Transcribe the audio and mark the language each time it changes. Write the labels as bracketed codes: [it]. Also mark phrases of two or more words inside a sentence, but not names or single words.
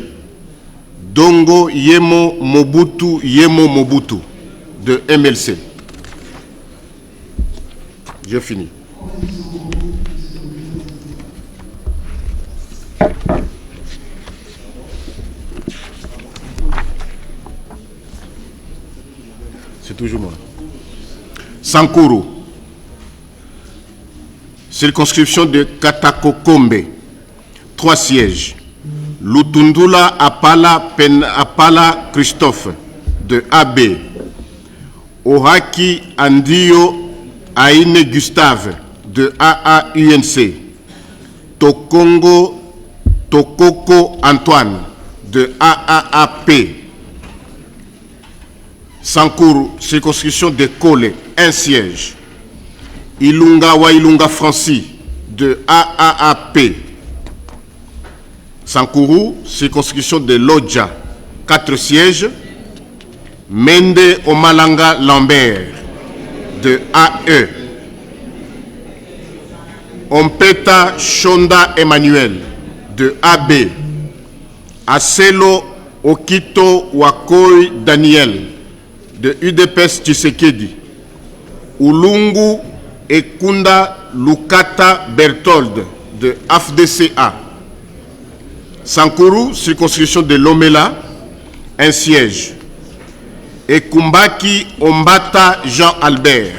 [fr] Dongo Yemo Mobutu de MLC. J'ai fini. C'est toujours moi. Sankuru. Circonscription de Katakokombe. 3 sièges. Lutundula Apala Christophe de AB. Ohaki Andio Aine Gustave de AAUNC. Tokoko Antoine de AAAP. Sankuru, circonscription de Kole, 1 siège. Ilunga Wailunga Francis de AAAP. Sankuru, circonscription de Lodja, 4 sièges. Mende Omalanga Lambert de AE. Ompeta Shonda Emmanuel de AB. Aselo Okito Wakoi Daniel de UDPS Tshisekedi. Ulungu Ekunda Lukata Berthold de AFDCA. Sankuru, circonscription de Lomela, 1 siège. Ekumbaki Ombata Jean-Albert.